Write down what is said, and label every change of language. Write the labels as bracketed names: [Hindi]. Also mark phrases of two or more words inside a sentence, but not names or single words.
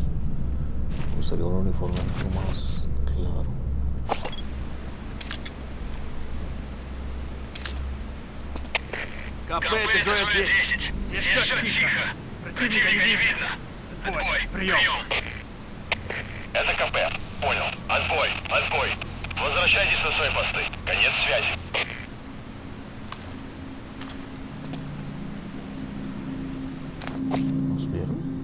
[Spanish] Me gustaría un uniforme mucho más claro. [Russian] КП 10. Здесь все тихо. Противника не видно. Отбой. Прием. Это КП. Понял. Отбой. Отбой. Возвращайтесь на свои посты. Конец связи. [Spanish] ¿Nos vieron?